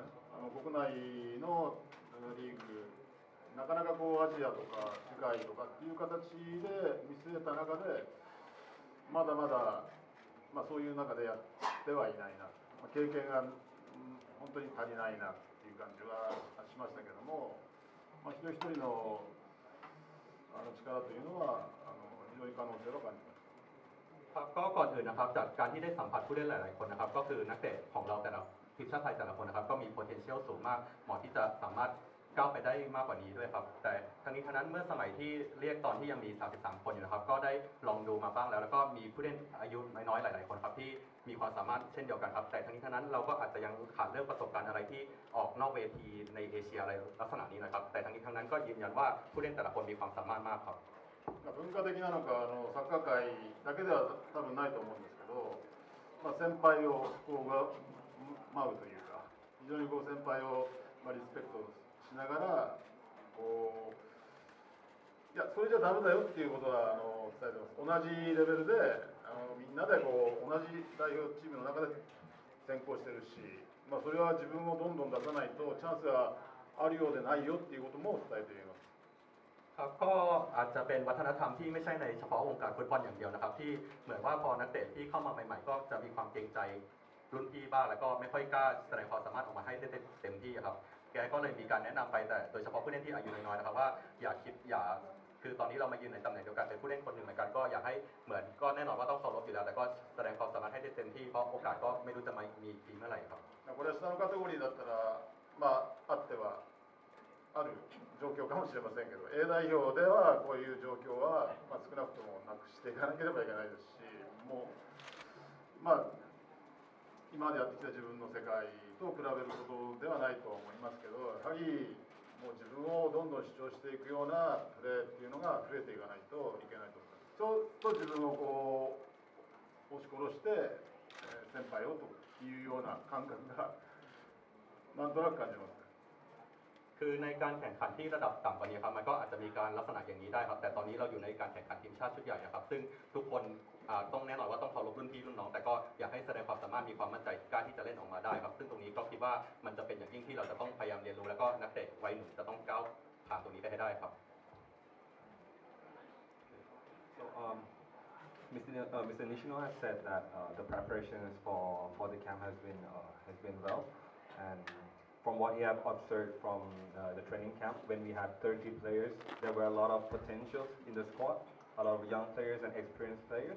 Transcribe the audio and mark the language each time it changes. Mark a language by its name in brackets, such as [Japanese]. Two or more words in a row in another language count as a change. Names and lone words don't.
[Japanese] 国内のリーグなかなかアジアとか世界とかっていう形で見据えた中でまだまだ、そういう中でやってはいないな、経験が、本当に足りないなっていう感じはしましたけども、一人一人の力というのは非常に可能性を感じました。 [Thai] ครับก็ก่อนอื่นนะครับจากการที่ได้สัมผัสผู้เล่นหลายๆคนนะครับก็คือนักเตะของเราแต่ละทีมชาติไทยแต่ละคนนะครับก็มี potential สูงมากเหมาะที่จะสามารถก้าวไปได้มากกว่านี้ด้วยครับแต่ทั้งนี้ทั้งนั้นเมื่อสมัยที่เรียกตอนที่ยังมี33คนอยู่นะครับก็ได้ลองดูมาบ้างแล้วก็มีผู้เล่นอายุน้อยๆหลายๆคนครับที่มีความสามารถเช่นเดียวกันครับแต่ทั้งนี้ทั้งนั้นเราก็อาจจะยังขาดเรื่องประสบการณ์อะไรที่ออกนอกเวทีในเอเชียอะไรลักษณะนี้นะครับแต่ทั้งนี้ทั้งนั้นก็ยืนยันว่าผู้เล่นแต่ละคนมีความสามารถมากครับ [Japanese] 文化的なのかサッカー界だけでは多分ないと思うんですけど、先輩をこうが舞うというか非常にこう先輩をリスペクトしながらこういやそれじゃダメだよっていうことは伝えてます。同じレベルでみんなでこう同じ代表チームの中で先行してるし、それは自分をどんどん出さないとチャンスがあるようでないよっていうことも伝えています。 [Thai] ครับก็อาจจะเป็นวัฒนธรรมที่ไม่ใช่ในเฉพาะวงการฟุตบอลอย่างเดียวนะครับที่เหมือนว่าพอนักเตะที่เข้ามาใหม่ๆก็จะมีความเกรงใจรุ่นพี่บ้างแล้วก็ไม่ค่อยกล้าแสดงความสามารถออกมาให้ได้เต็มที่ครับแกก็เลยมีการแนะนำไปแต่โดยเฉพาะผู้เล่นที่อายุน้อยๆนะครับว่าอย่าคือตอนนี้เรามายืนในตำแหน่งเดียวกันเป็นผู้เล่นคนหนึ่งเหมือนกันก็อยากให้เหมือนก็แน่นอนว่าต้องเคารพอยู่แล้วแต่ก็แสดงความสามารถให้ได้เต็มที่เพราะโอกาสก็ไม่รู้จะมามีทีเมื่อไหร่ครับ [Japanese] これは下のカテゴリーだったらあってはある状況かもしれませんけど A 代表ではこういう状況は、少なくともなくしていかなければいけないですしもう今までやってきた自分の世界と比べることではないと思いますけどやはりもう自分をどんどん主張していくようなプレーっていうのが増えていかないといけないと思います。ちょっと自分をこう押し殺して、先輩をというような感覚がなんとなく感じます。 [Thai] คือในการแข่งขันที่ระดับต่ำกว่านี้ครับมันก็อาจจะมีการลักษณะอย่างนี้ได้ครับแต่ตอนนี้เราอยู่ในการแข่งขันทีมชาติชุดใหญ่นะครับซึ่งทุกคนต้องแน่นอนว่าต้องเคารพรุ่นพี่รุ่นน้องแต่ก็อยากให้แสดงความสามารถมีความมั่นใจกล้าที่จะเล่นออกมาได้ครับซึ่งตรงนี้ก็คิดว่ามันจะเป็นอย่างยิ่งที่เราจะต้องพยายามเรียนรู้แล้วก็นักเตะวัยหนุ่มจะต้องก้าวผ่านตรงนี้ไปให้ได้ครับ [English] So Mr. Nishino has said that the preparations for the camp has been well and from what he have observed from the training camp, when we had 30 players, there were a lot of potentials in the squad, a lot of young players and experienced players.